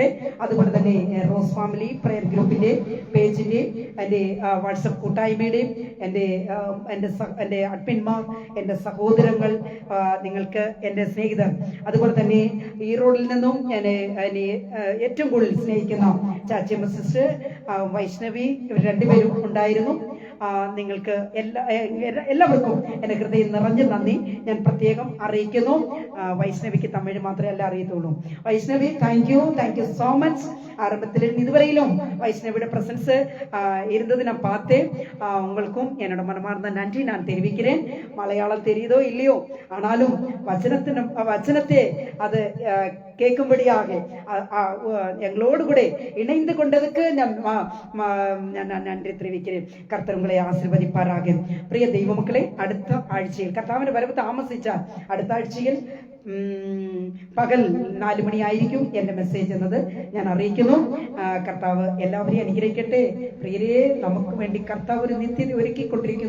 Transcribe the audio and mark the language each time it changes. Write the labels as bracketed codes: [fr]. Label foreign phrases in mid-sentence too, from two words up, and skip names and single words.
[ml] അതുപോലെ തന്നെ റോസ് ഫാമിലി പ്രയർ ഗ്രൂപ്പിന്റെ പേജിന്റെയും എൻ്റെ വാട്സപ്പ് കൂട്ടായ്മയുടെയും എൻ്റെ അഡ്മിന്മാർ, എൻ്റെ സഹോദരങ്ങൾ, നിങ്ങൾക്ക് എൻ്റെ സ്നേഹിതർ, അതുപോലെ തന്നെ ഈറോഡിൽ നിന്നും ഞാൻ ഏറ്റവും കൂടുതൽ സ്നേഹിക്കുന്ന ചാച്ചിയമ്മ സിസ്റ്റർ, വൈഷ്ണവി, ഇവർ 2 പേരും ഉണ്ടായിരുന്നു. നിങ്ങൾക്ക് എല്ലാവർക്കും എൻ്റെ ഹൃദയം നിറഞ്ഞ നന്ദി ഞാൻ പ്രത്യേകം അറിയിക്കുന്നു. വൈഷ്ണവിക്ക് തമിഴ് മാത്രമേ അല്ല അറിയത്തുള്ളൂ. വൈഷ്ണവി, [en] thank you so much. [ta] ആരംഭത്തിൽ இதுவரையிலும் வைஷ்ணவியோட பிரசன்ஸ் இருந்தது நான் பார்த்தேன். உங்களுக்கும் என்னோட மனமார்ந்த நன்றி நான் தெரிவிக்கிறேன். மலையாளம் தெரியுதோ இல்லையோ, ஆனாலும் வச்சனத்தை அது கேட்கும்படியாக எங்களோடு கூட இணைந்து கொண்டதுக்கு நான் நன்றி தெரிவிக்கிறேன். கர்த்தர் உங்களை ஆசீர்வதிப்பாராக. [ml] പ്രിയ ദൈവമക്കളെ, അടുത്ത ആഴ്ചയിൽ കർത്താവിന്റെ വരവ് താമസിച്ചാൽ അടുത്ത ആഴ്ചയിൽ പകൽ 4 മണിയായിരിക്കും എന്റെ മെസ്സേജ് എന്നത് ഞാൻ അറിയിക്കുന്നു. കർത്താവ് എല്ലാവരെയും അനുഗ്രഹിക്കട്ടെ. പ്രിയരെ, നമുക്ക് വേണ്ടി കർത്താവ് ഒരു നിത്യത ഒരുക്കിക്കൊണ്ടിരിക്കുന്നു.